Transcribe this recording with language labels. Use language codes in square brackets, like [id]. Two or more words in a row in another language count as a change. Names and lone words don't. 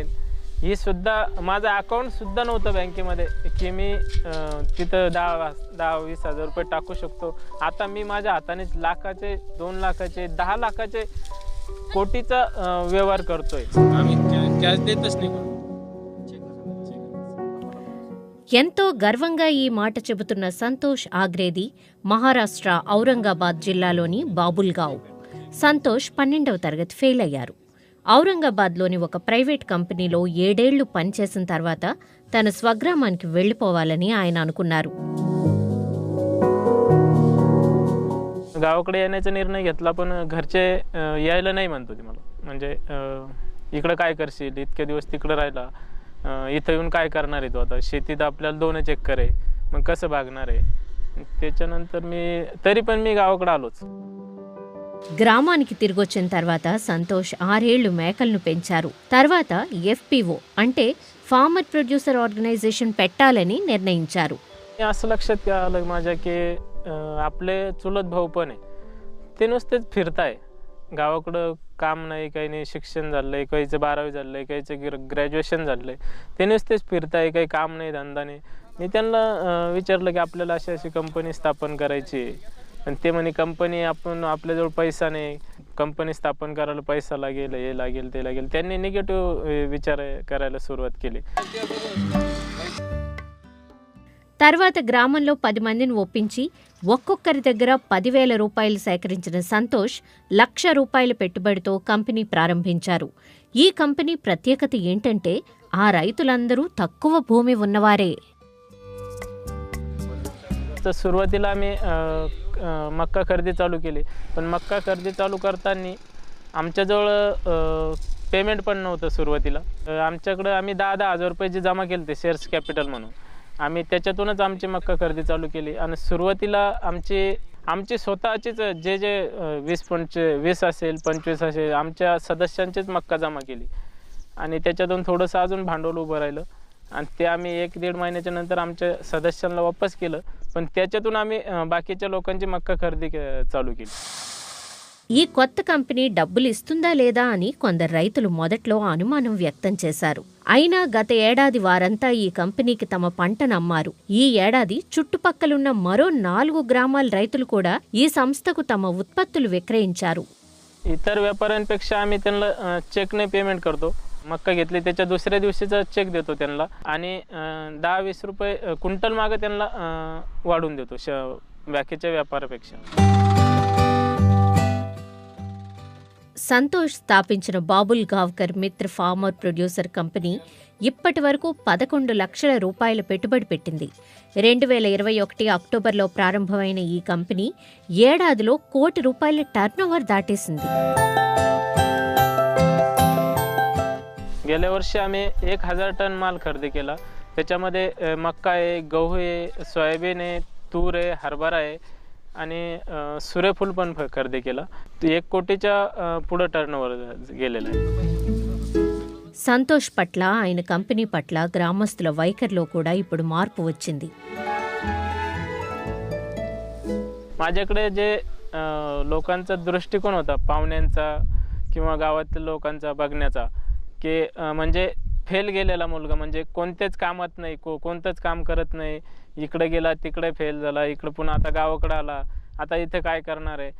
[mr] ही सुद्धा माझं अकाउंट सुद्धा नव्हतं बँकेमध्ये की मी तिथं 10-20 हजार रुपये टाकू शकतो. आता मी माझ्या हातानेच लाखाचे, 2 लाखाचे, 10 लाखाचे, कोटीचा व्यवहार करतोय. आम्ही कॅश देतच नाही. [te] ఎంతో గర్వంగా ఈ మాట చెబుతున్న సంతోష్ ఆగ్రేది మహారాష్ట్ర ఔరంగాబాద్ జిల్లాలోని బాబుల్గావ్. సంతోష్ 12వ తరగతి ఫెయిల్ అయ్యారు. ఔరంగాబాద్లోని ఒక ప్రైవేట్ కంపెనీలో 7 ఏళ్లు పనిచేసిన తర్వాత తన స్వగ్రామానికి వెళ్లిపోవాలని ఆయన అనుకున్నారు. [mr] गावाकडे येण्याचा निर्णय घेतला, पण घरचे यायला नाही म्हणत होते मला. म्हणजे इकडं काय करशील, इतके दिवस तिकडं राहिला, इथं येऊन काय करणार आहे तू? आता शेतीत आपल्याला 2 एकर आहे, मग कसं भागणार आहे? त्याच्यानंतर तरी पण मी गावाकडे आलोच. [te] గ్రామానికి తిరిగొచ్చిన తర్వాత సంతోష్ 6 ఏళ్లు మేకలను పెంచారు. తర్వాత FPO అంటే [en] farmer producer organization [te] పెట్టాలని నిర్ణయించారు. [mr] असं लक्षात आलं माझ्या की आपले चुलत भाऊ पण आहे, ते नुसतेच फिरताय. गावाकडं काम नाही, काही नाही. शिक्षण झालंय, काहीचं 12वी झालंय, काहीचं ग्रॅज्युएशन झालंय. ते नुसतेच फिरताय, काही काम नाही, धंदा नाही. मी त्यांना विचारलं की आपल्याला अशी अशी कंपनी स्थापन करायची आहे. पण ते म्हणे कंपनी आपल्याजवळ पैसा नाही, कंपनी स्थापन करायला पैसा लागेल, हे लागेल, ते लागेल. त्यांनी निगेटिव्ह विचार करायला सुरुवात केली. [te] తర్వాత గ్రామంలో 10 మందిని ఒప్పించి ఒక్కొక్కరి దగ్గర 10,000 రూపాయలు సేకరించిన సంతోష్ ₹1,00,000 పెట్టుబడితో కంపెనీ ప్రారంభించారు. ఈ కంపెనీ ప్రత్యేకత ఏంటంటే ఆ రైతులందరూ తక్కువ భూమి ఉన్నవారే. [mr] सुरुवातीला आम्ही मक्का खरेदी चालू केली, पण मक्का खरेदी चालू करताना आमच्याजवळ पेमेंट पण नव्हतं. सुरुवातीला आमच्याकडं आम्ही 10-10 हजार रुपये जे जमा केले ते [en] shares capital [mr] म्हणून, आम्ही त्याच्यातूनच आमची मक्का खरेदी चालू केली. आणि सुरुवातीला आमची स्वतःचीच जे 20 असेल, 25 असेल, आमच्या सदस्यांचीच मक्का जमा केली. आणि त्याच्यातून थोडंसं अजून भांडवल उभं राहिलं. आणि ते आम्ही 1-1.5 महिन्याच्या नंतर आमच्या सदस्यांना वापस केलं. पण त्याच्यातून आम्ही बाकीच्या लोकांची मक्का खरेदी चालू केली. [te] ఈ కొత్త కంపెనీ డబ్బులు ఇస్తుందా లేదా అని కొందరు రైతులు మొదట్లో అనుమానం వ్యక్తం చేశారు. అయినా గత ఏడాది వారంతా ఈ కంపెనీకి తమ పంటను అమ్మారు. ఈ ఏడాది చుట్టుపక్కలున్న మరో 4 గ్రామాల రైతులు కూడా ఈ సంస్థకు తమ ఉత్పత్తులు విక్రయించారు. [mr] इतर व्यापाऱ्यांपेक्षा आम्ही त्यांना चेकने पेमेंट करतो. मक्का घेतली त्याच्या दुसऱ्या दिवशीचा चेक देतो त्यांना आणि 10-20 रुपये क्विंटल मागे त्यांना वाढून देतो बाकीच्या व्यापारापेक्षा. [te] సంతోష్ స్థాపించిన బాబుల్ గావ్కర్ మిత్ర [en] farmer producer company [te] ఇప్పటి వరకు 11 లక్షల రూపాయల పెట్టుబడి పెట్టింది. 2021 అక్టోబర్లో ప్రారంభమైన ఈ కంపెనీ ఏడాదిలో ₹1 కోటి టర్నోవర్ దాటేసింది. [mr] गेल्या वर्षी आम्ही 1000 टन माल खरेदी केला. त्याच्यामध्ये मक्का आहे, गहू आहे, सोयाबीन आहे, तूर आहे, हरभरा आहे आणि सूर्यफूल पण खरेदी केला. 1 कोटीच्या पुढे टर्नओव्हर गेलेला आहे. [te] సంతోష్ పట్ల ఆయన కంపెనీ పట్ల గ్రామస్తుల వైఖరిలో కూడా ఇప్పుడు మార్పు వచ్చింది. [mr] माझ्याकडे जे लोकांचा दृष्टिकोन होता, पाहुण्यांचा किंवा गावातील लोकांचा बघण्याचा, की म्हणजे फेल गेलेला मुलगा, म्हणजे कोणतेच कामात नाही, कोणतंच काम करत नाही, इकडे गेला तिकडे फेल झाला, इकडे पुन्हा आता गावाकडे आला, आता इथे काय करणार आहे.